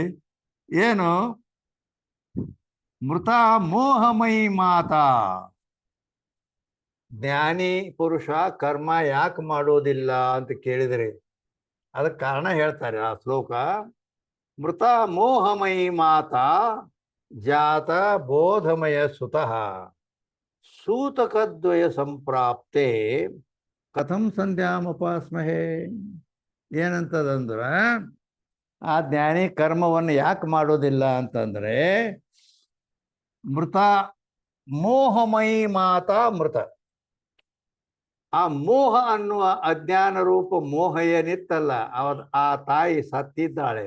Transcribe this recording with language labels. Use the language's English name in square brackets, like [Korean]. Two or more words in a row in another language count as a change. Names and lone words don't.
[Kannada] ಏನು [Sanskrit] ಮೃತ ಮೋಹಮಯಿ ಮಾತಾ, [Kannada] ಜ್ಞಾನಿ ಪುರುಷ ಕರ್ಮ ಯಾಕೆ ಮಾಡೋದಿಲ್ಲ ಅಂತ ಕೇಳಿದರೆ ಅದಕ್ಕೆ ಕಾರಣ ಹೇಳ್ತಾರೆ ಆ ಶ್ಲೋಕ. [Sanskrit] ಮೃತ ಮೋಹಮಯಿ ಮಾತಾ ಜಾತ ಬೋಧಮಯ ಸುತಃ ಸೂತಕದ್ವಯ ಸಂಪ್ರಾಪ್ತೆ ಕಥಂ ಸಂಧ್ಯಾಮಪಾಸ್ಮಹೇ. [Kannada] ಏನಂತದಂದ್ರ ಆ ಜ್ಞಾನಿ ಕರ್ಮವನ್ನು ಯಾಕೆ ಮಾಡೋದಿಲ್ಲ ಅಂತಂದ್ರೆ, [Sanskrit] ಮೃತ ಮೋಹಮಯಿ ಮಾತಾ ಮೃತ, [Kannada] ಆ ಮೋಹ ಅನ್ನುವ ಅಜ್ಞಾನ ರೂಪ ಮೋಹ ಏನಿತ್ತಲ್ಲ ಆ ತಾಯಿ ಸತ್ತಿದ್ದಾಳೆ.